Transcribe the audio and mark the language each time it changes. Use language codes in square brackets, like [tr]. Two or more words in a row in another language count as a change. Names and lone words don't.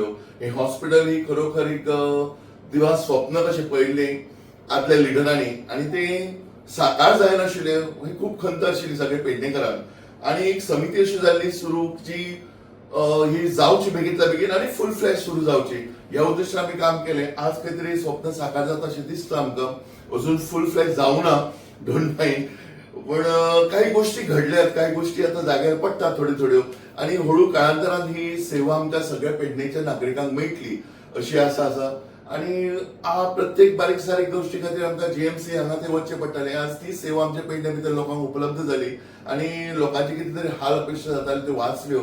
[kok] हे हॉस्पिटल ही खरोखर एक दिवा स्वप्न कशें पळयल्लें आदल्या लिडरांनी आणि ते साकार जायनाशिल्ले. ही खूप खंत आशिल्ली सगळे पेडणेकरांक आणि एक समिती अशी जाल्ली सुरू जी ही जावची बेगीतल्या बेगीन आणि [en] full flash [kok] सुरू जावची ह्या उद्देशान आमी काम केलें. आज खंय तरी स्वप्न साकार जाता अशें दिसता आमकां. अजून [en] full flash [kok] जावना [en] don't mind, [mr] पण काही गोष्टी घडल्यात, [kok] काही गोष्टी आता जाग्यार पडटात थोड्यो थोड्यो आणि हळू काळांतरान ही सेवा आमकां सगळ्या पेडणेच्या नागरिकांक मेळटली अशी आसा आणि प्रत्येक बारीक सारीक गोष्टी खातीर आमकां जीएमसी हांगा ते वचचें पडटालें. आज ती सेवा आमच्या पेडणे भितर लोकांक उपलब्ध जाली आणि लोकांचे कितें तरी हाल अपेक्षा जाताल्यो त्यो वाचल्यो.